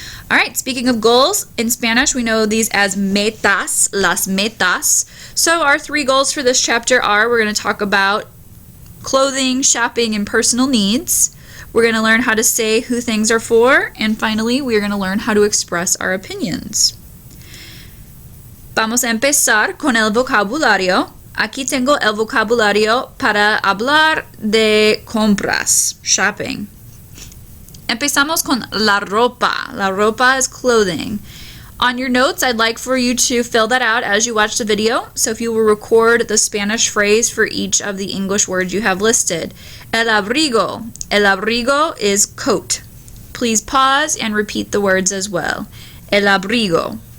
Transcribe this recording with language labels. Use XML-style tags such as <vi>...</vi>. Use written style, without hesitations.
<en>Alright, speaking of goals, in Spanish we know these as metas, las metas. So our 3 goals for this chapter are, we're going to talk about clothing, shopping, and personal needs. We're going to learn how to say who things are for, and finally we're going to learn how to express our opinions.</en> <es>Vamos a empezar con el vocabulario. Aquí tengo el vocabulario para hablar de compras, shopping. Empezamos con la ropa. La ropa is clothing.</es> <en>On your notes, I'd like for you to fill that out as you watch the video. So if you will record the Spanish phrase for each of the English words you have listed. El abrigo. El abrigo is coat. Please pause and repeat the words as well. El abrigo.</en>